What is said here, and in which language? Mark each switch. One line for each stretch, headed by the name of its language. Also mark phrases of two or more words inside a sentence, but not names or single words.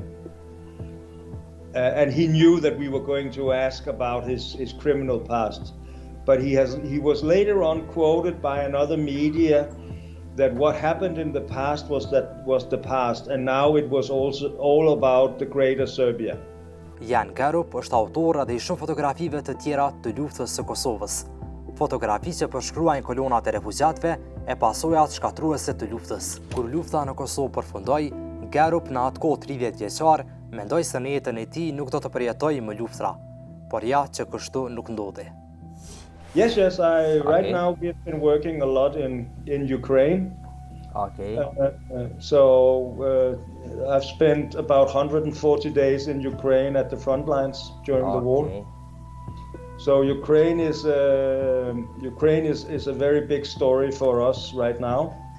English: And he knew that we were going to ask about his criminal past. But he was later on quoted by another media that what happened in the past was the past, and now it was also all about the greater Serbia.
Albanian: Jan Gerup është autor edhe i shumë fotografive të tjera të luftës së Kosovës. Fotografi që përshkruajnë kolonat e refugjatëve e pasojat shkatruese të luftës. Kur lufta në Kosovë përfundoi, Gerup në atë kohë 30 vjeçar mendoi se në jetën e tij nuk do të përjetojë më luftra, por ja që kështu nuk ndodhi.
English: Yes, right now we've been working a lot in Ukraine. Okay. I've spent about 140 days in Ukraine at the front lines during the war. So Ukraine is a very big story for us right now.